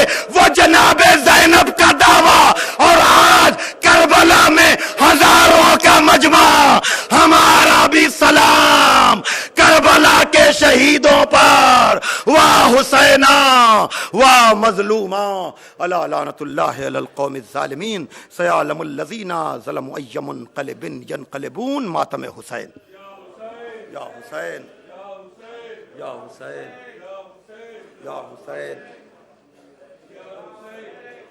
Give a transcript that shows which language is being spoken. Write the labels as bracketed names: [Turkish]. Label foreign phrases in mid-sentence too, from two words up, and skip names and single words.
[Urdu] وہ جناب زینب کا دعویٰ، اور آج کربلا میں ہزاروں کا مجمع. ہمارا بھی سلام کربلا کے شہیدوں پر. واہ حسینہ واہ مظلومہ، [Arabic] الا لعنت اللہ علی القوم الظالمین، سیعلم الذین ظلموا ای منقلب ینقلبون. [Urdu] ماتم حسین. یا حسین یا حسین یا حسین.